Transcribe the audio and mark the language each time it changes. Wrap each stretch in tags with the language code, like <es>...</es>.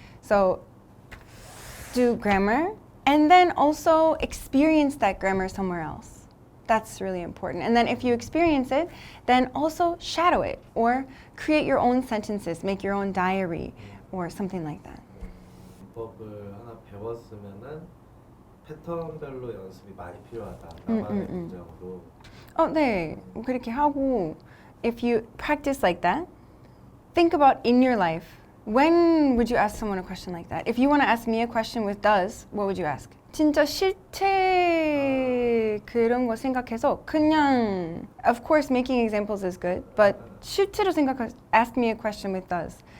<en>So do grammar and then also experience that grammar somewhere else. That's really important. And then if you experience it, then also shadow it or create your own sentences, make your own diary or something like that.</en> <ko>문법을 하나 배웠으면은 패턴별로 연습이 많이 필요하다. 나만의 문장으로. 네. 그렇게 하고</ko> <en>if you practice like that, think about in your life, when would you ask someone a question like that? If you want to ask me a question with does, what would you ask?</en> <ko>진짜 실제 그런 거 생각해서 그냥</ko> <en>of course making examples is good, but</en> <ko>실제로</ko> <en>ask me a question with does.</en>